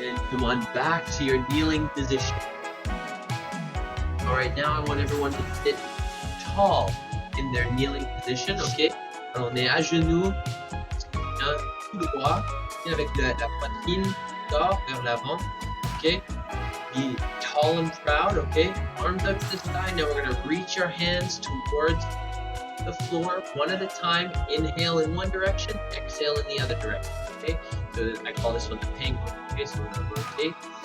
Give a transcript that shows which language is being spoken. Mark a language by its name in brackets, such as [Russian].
[English] Come on back to your kneeling position. Alright, now I want everyone to sit tall in their kneeling position, ok? [French] Alors on est à genoux, tout droit, et avec la poitrine sort vers l'avant, ok? [English] Be tall and proud, ok? Arms up to the side. Now we're going to reach our hands towards the floor one at a time. Inhale in one direction, exhale in the other direction, okay? So I call this one the penguin. Okay, so we're going to rotate.